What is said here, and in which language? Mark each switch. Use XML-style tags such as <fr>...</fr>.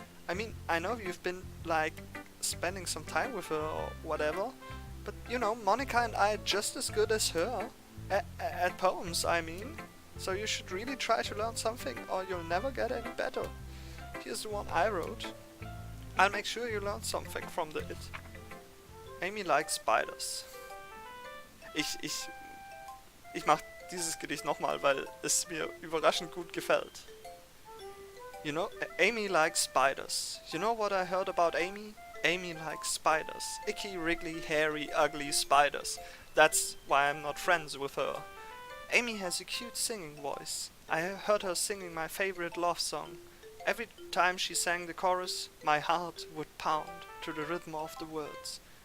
<en>I mean, I know you've been, like, spending some time with her or whatever, but, you know, Monica and I are just as good as her. At poems, I mean. So you should really try to learn something or you'll never get any better. Here's the one I wrote. I'll make sure you learn something from the it. Amy likes spiders.</en> <de>Ich mach dieses Gedicht nochmal, weil es mir überraschend gut gefällt.</de> <en>You know, Amy likes spiders. You know what I heard about Amy? Amy likes spiders. Icky, wriggly, hairy, ugly spiders. That's why I'm not friends with her. Amy has a cute singing voice. I heard her singing my favorite love song. Every time she sang the chorus, my heart would pound to the rhythm of the words.</en>